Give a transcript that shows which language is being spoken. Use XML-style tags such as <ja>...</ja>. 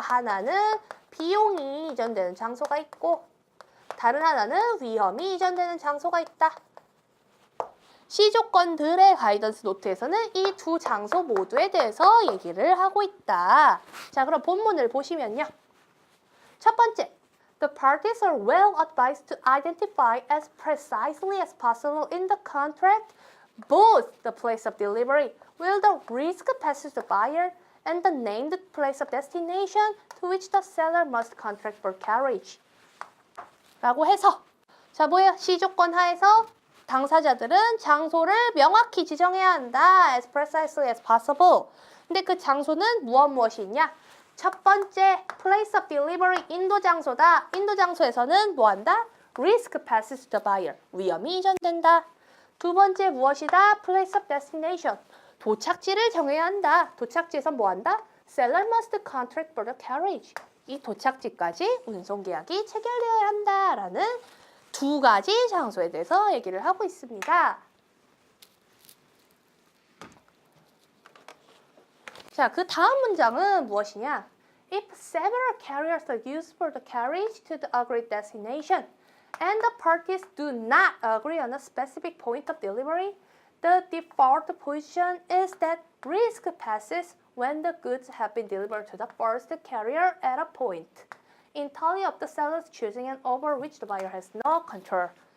<ko>하나는 비용이 이전되는 장소가 있고 다른 하나는 위험이 이전되는 장소가 있다. C조건들의 가이던스 노트에서는 이 두 장소 모두에 대해서 얘기를 하고 있다. 자, 그럼 본문을 보시면요. 첫 번째,</ko> <en>The parties are well advised to identify as precisely as possible in the contract both the place of delivery, where the risk passes the buyer, and the named place of destination to which the seller must contract for carriage.</en> <ko>라고 해서 자, 뭐예요? C조건 하에서 당사자들은 장소를 명확히 지정해야 한다.</ko> <en>As precisely as possible.</en> <ko>근데 그 장소는 무엇이냐? 첫 번째,</ko> <en>place of delivery,</en> <ko>인도 장소다. 인도 장소에서는 뭐 한다?</ko> <en>Risk passes the buyer.</en> <ko>위험이 이전된다. 두 번째 무엇이다?</ko> <en>Place of destination.</en> <ko>도착지를 정해야 한다. 도착지에서 뭐 한다?</ko> <en>Seller must contract for the carriage.</en> <ko>이 도착지까지 운송계약이 체결되어야 한다라는 두 가지 장소에 대해서 얘기를 하고 있습니다. 자, 그 다음 문장은 무엇이냐?</ko> <en>If several carriers are used for the carriage to the agreed destination and the parties do not agree on a specific point of delivery, the default position is that risk passes when the goods have been delivered to the first carrier at a point entirely of the seller's choosing and over which the buyer has no control.</en>